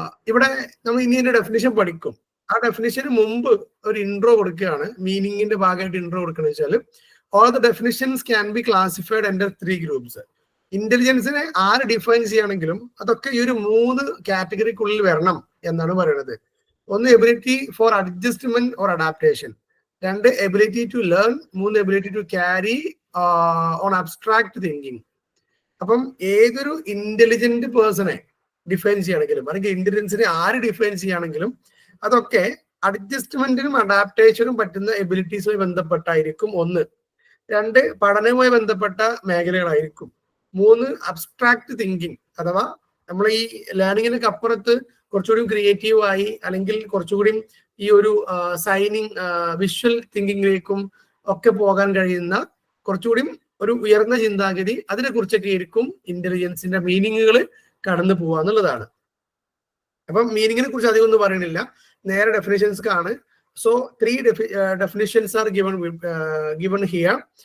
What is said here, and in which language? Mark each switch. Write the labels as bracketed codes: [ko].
[ml] ഇവിടെ നമ്മൾ ഇനി ഡെഫിനിഷൻ പഠിക്കും. ആ ഡെഫിനിഷന് മുമ്പ് ഒരു ഇൻട്രോ കൊടുക്കുകയാണ്. മീനിങ്ങിന്റെ ഭാഗമായിട്ട് ഇൻട്രോ കൊടുക്കുന്നത് വെച്ചാൽ [en] all the definitions can be classified under 3 groups. [ml] ഇന്റലിജൻസിനെ ആര് ഡിഫൈൻ ചെയ്യുകയാണെങ്കിലും അതൊക്കെ ഈ ഒരു 3 കാറ്റഗറിക്കുള്ളിൽ വരണം എന്നാണ് പറയുന്നത്. [en] ഒന്ന്, ability for adjustment or adaptation. 2, ability to learn. 3, ability to carry on abstract thinking. [ml] അപ്പം ഏതൊരു ഇന്റലിജന്റ് പേഴ്സണെ ഡിഫൈൻ ചെയ്യുകയാണെങ്കിലും അല്ലെങ്കിൽ ഇന്റലിജൻസിനെ ആര് ഡിഫൈൻ ചെയ്യുകയാണെങ്കിലും അതൊക്കെ അഡ്ജസ്റ്റ്മെന്റിനും അഡാപ്റ്റേഷനും പറ്റുന്ന എബിലിറ്റീസുമായി ബന്ധപ്പെട്ടായിരിക്കും. 1. 2, പഠനവുമായി ബന്ധപ്പെട്ട മേഖലകളായിരിക്കും. 3, അബ്സ്ട്രാക്ട് തിങ്കിങ് അഥവാ നമ്മൾ ഈ ലേണിങ്ങിനൊക്കെ അപ്പുറത്ത് കുറച്ചുകൂടി ക്രിയേറ്റീവ് ആയി അല്ലെങ്കിൽ കുറച്ചുകൂടി ഈ ഒരു സൈനിങ് വിഷ്വൽ തിങ്കിങ്ങിലേക്കും ഒക്കെ പോകാൻ കഴിയുന്ന കുറച്ചുകൂടി ഒരു ഉയർന്ന ചിന്താഗതി, അതിനെ കുറിച്ചൊക്കെ ആയിരിക്കും ഇന്റലിജൻസിന്റെ മീനിങ്ങുകൾ കടന്നു പോവുക എന്നുള്ളതാണ്. അപ്പം മീനിങ്ങിനെ കുറിച്ച് അധികം ഒന്നും പറയണില്ല, നേരെ ഡെഫിനിഷൻസ് ആണ്. [en] So 3 definitions are given here.